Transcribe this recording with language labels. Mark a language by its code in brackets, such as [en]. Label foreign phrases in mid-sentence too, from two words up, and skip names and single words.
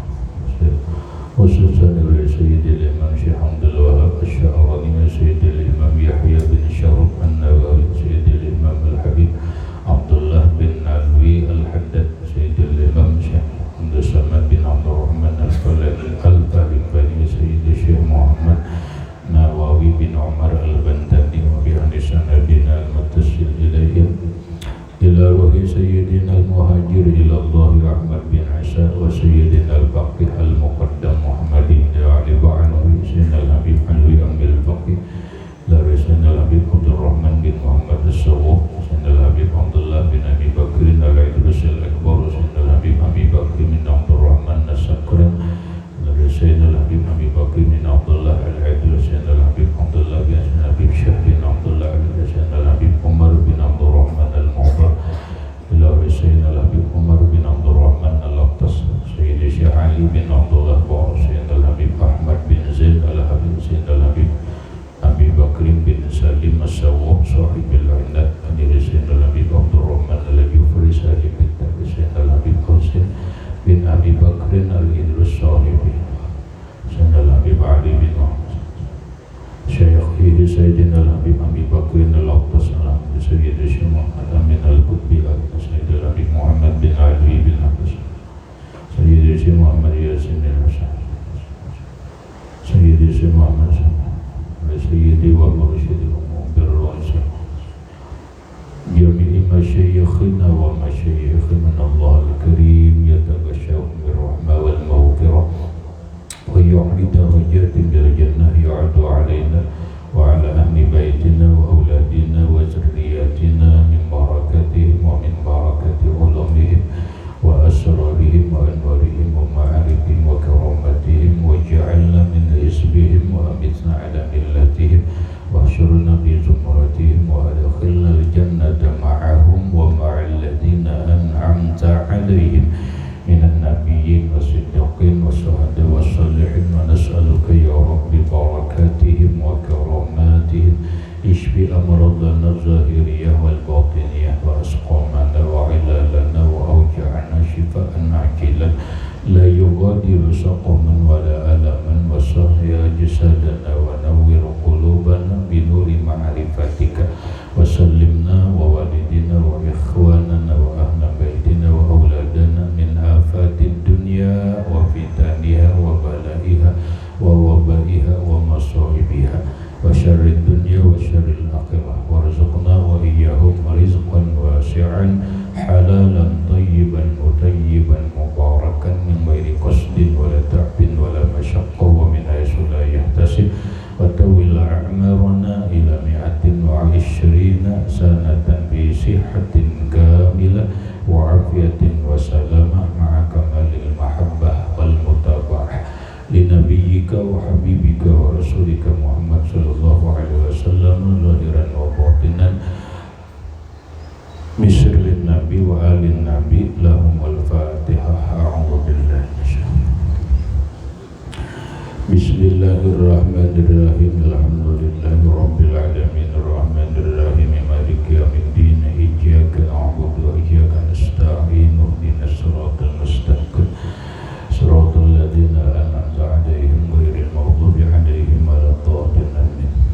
[ar] خصوصا لسيد الإمام شيخ عبد الوهاب الشعراني سيد الإمام يحيى بن شرف النووي سيد الإمام الحبيب عبد الله بن علوي الحداد سيد الإمام شيخ عبد الصمد بن عبد الرحمن الفارغباني سيد الشيخ محمد نواوي بن عمر البنداني وبأن سندنا المتصل إليهم إلى روح سيدنا المهاجر إلى الله أحمد بن عيسى وسيدنا الباقي المقدم محمد بن علي وعنوي سيدنا الحبيب علوي أمير الفقيه dari Sayyidina Habib Abdul Rahman bin Muhammad As-Sawwab Sayyidina Habib Abdullah bin Abi Bakrin Al-Idrus Al-Akbar Sayyidina Habib Abi Bakri bin [id] Abdul Rahman As-Sakran dari Sayyidina Habib Abi Bakri bin Abdullah Al-Idrus Sayyidina Habib Abdullah bin Sayyidina Habib Syekh bin Abdullah Al-Idrus Sayyidina Habib Umar bin Abdul Rahman Al-Mu'bar dari Sayyidina Habib Umar bin Abdul Rahman Al-Aqtas Sayyidina Syekh Ali bin Abdullah Ba'ar Sayyidina Habib Ahmad bin Zaid Al-Habib Sayyidina Habib Abi Bakrin bin Salim As-Sawwab Sahibil Inat Adiri Sayyidina Habib Abdul Rahman Al-Jufri Sahibin Tabi Sayyidina Habib Qasim bin Abi Bakrin Al-Idrus Sahibi Sayyidina Habib Ali bin Muhammad Syekhihi Sayyidina Habib Abi Bakrin Al-Aqtas Sayyidina Syekh Muhammad Amin Al-Qutbi Sayyidina Habib Muhammad bin Ali bin Habis Sayyidina Syekh Muhammad Yasin Al-Hasan Sayyidina Syekh Muhammad [ar] Sayyidi wa mursyidi birrasa جميع مشايخنا ومشايخنا الله الكريم يتغشاهم بالرحمة والمغفرة ويعلي درجات بالجنة يعاد علينا وعلى أهل بيتنا وأولادنا وذرياتنا من بركاتهم ومن بركات علومهم وأسرارهم وأنوارهم ومعارفهم وكراماتهم وجعلنا من حزبهم وأمتنا على ملتهم واحشرنا بزمرتهم وأدخلنا الجنة معهم ومع الذين أنعمت عليهم من النبيين والصديقين والشهداء والصالحين ونسألك يا ربي بركاتهم وكراماتهم اشف أمراضنا الظاهرية والباطنية وأسقامنا وعللنا وأوجاعنا شفاء عاجلا لا يغادر سقما ولا ألما وصح جسدنا ونور قلوبنا بنور معرفتك وسلمنا ووالدينا وإخواننا وأهل بيتنا وأولادنا من آفات الدنيا وفتنها وبلائها ووبائها ومصائبها و شر الدنيا وشر الآخرة وارزقنا وإياهم رزقا واسعا حلالا طيبا مطيبا مباركا من غير قصد ولا تعب ولا مشقة ومن حيث لا يحتسب وطول أعمارنا إلى مائة وعشرين سنة بصحة كاملة وعافية وسلامة مع كمال المحبة والمتابعة لنبيك وحبيبك ورسولك محمد صلى الله عليه وسلم ظاهرا وباطنا مصرل النبي وآل النبي لهم الفاتحة أعوذ بالله من الشيطان بسم الله الرحمن الرحيم الحمد لله رب العالمين الرحمن الرحيم مالك يوم الدين إياك نعبد وإياك نستعين اهدنا الصراط المستقيم صراط الذين أنعمت عليهم غير المغضوب عليهم ولا الضالين آمين